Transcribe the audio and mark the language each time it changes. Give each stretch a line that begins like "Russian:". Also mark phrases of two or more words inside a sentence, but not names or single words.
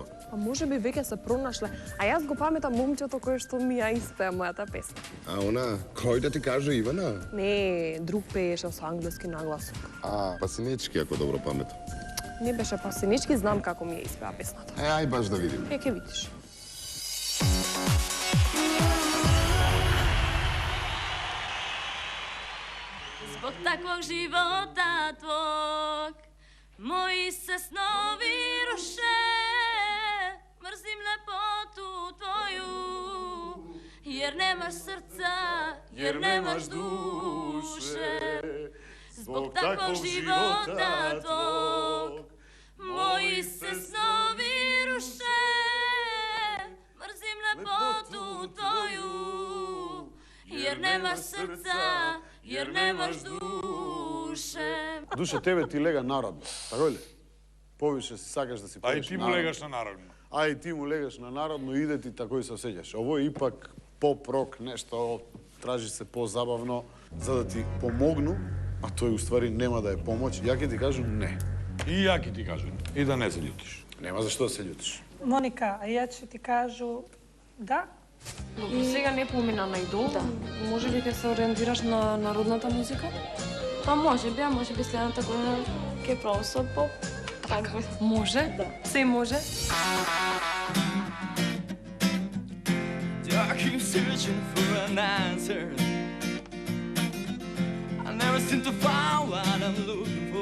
Macedonian: А може би веќе се пронашле, а јас го паметам момчето кој што ми ја испеа мојата песна. А она, кој да ти каже Ивана? Не, друг пееше со англиски нагласок. А, Пасинечки, ако добро паметам. Не беше Пасинички, знам како ми ја испеа песната. Ај баш да видим. Ќе видиш.
Serbian: Zbog takvog života tvog, moji se snovi ruše. Mrzim lepotu tvoju, jer nemaš srca, jer nemaš duše. Zbog takvog života tvog, moji se snovi ruše. Mrzim lepotu tvoju, jer nemaš srca, jer nemaš duše.
Macedonian: Душе, тебе ти лега народно, така ли? Повише си сакаш да си А и пееш ти му народно. легаш на народно. А и ти му легаш на народно,
Serbian: иде ти тако
Macedonian: и се осеќаш.
Serbian: Ово е ипак поп-рок, нешто тражи се позабавно,
Macedonian: за да ти помогну, а тој уствари нема да е помоќ. Ја ќе ти кажам не. И ја ќе ти кажам. И да не се љутиш. Нема зашто да се љутиш. Моника, а ја ќе ти кажу да. Добро, сега не помина на идол. Да. Може би ќе се ориентираш на народната музика? Па може би следната година ќе пробам со поп. Така. Може? Да. Се може.
English: I keep searching for an answer. I never seem to find what I'm looking